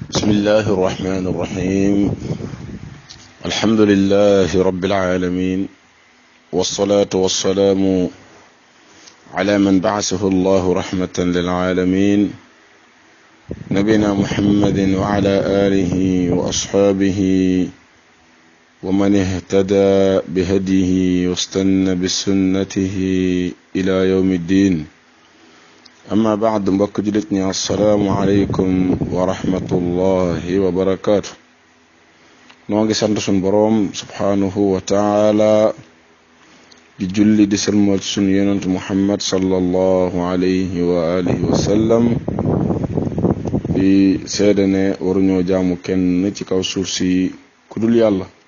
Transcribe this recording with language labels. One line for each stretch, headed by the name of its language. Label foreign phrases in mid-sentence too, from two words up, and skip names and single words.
Arabic: الله الرحمن الرحيم الحمد لله رب العالمين والصلاة والسلام على من بعثه الله رحمة للعالمين نبينا محمد وعلى آله وأصحابه ومن اهتدى بهديه واستنى بسنته إلى يوم الدين أما بعد mbokk
Wolof: jullit ñi
Arabic: السلام عليكم ورحمة الله وبركاته
Wolof: noo ngi sant sun boroom
Arabic: سبحانه وتعالى
Wolof: di julli di sëlmal sun yonent Muhammad
Arabic: صلى الله عليه وآله وسلم
Wolof: di seede ne waruñoo jaamu kenn ci kaw suuf si ku dul yàlla